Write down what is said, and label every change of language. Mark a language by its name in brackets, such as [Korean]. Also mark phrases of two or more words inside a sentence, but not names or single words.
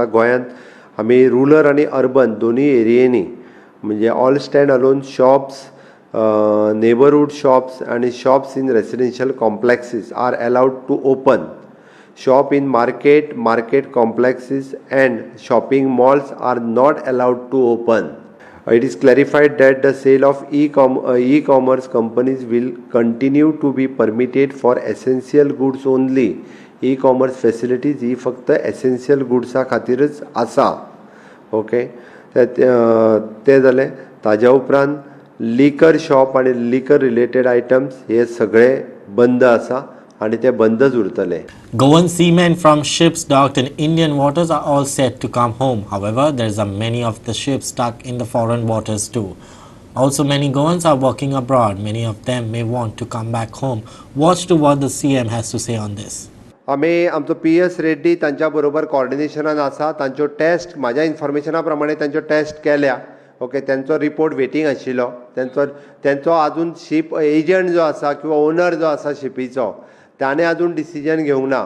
[Konkani] गोंयांत आमी रुरल आनी अर्बन दोनी एरियेनी म्हणजे [English] all stand alone shops neighbourhood shops and shops in residential complexes are allowed to open. shop in market complexes and shopping malls are not allowed to open. It is clarified that the sale of e-commerce companies will continue to be permitted for essential goods only. E-commerce facilities [Konkani] ही फक्त [English] essential goods [Konkani] खातीरच आसा. ओके ते जालें. ताज्या उपरांत [English] liquor shop [Konkani] आनी [English] liquor related items [Konkani] हे सगळे बंद आसा आनी ते बंदच उरतले. [English] Goan seamen from ships docked in Indian waters are all set to come home. However, there are many of the ships stuck in the foreign waters too. Also, many Goans are working abroad. Many of them may want to come back home. Watch to what the CM has to say on this. [Konkani] आमी आमचो PS रेड्डी तांच्या बरोबर कॉर्डिनेशनान आसा. तांच्यो टेस्ट म्हाज्या इन्फॉर्मेशना प्रमाणे तांच्यो टेस्ट केल्या. ओके, त्यांचो रिपोर्ट वेटींग आशिल्लो. त्यांचो आजून [English] ship agent [Konkani] जो आसा किंवा ओनर जो आसा शिपीचो ताणें आजून डिसिजन घेवंक ना.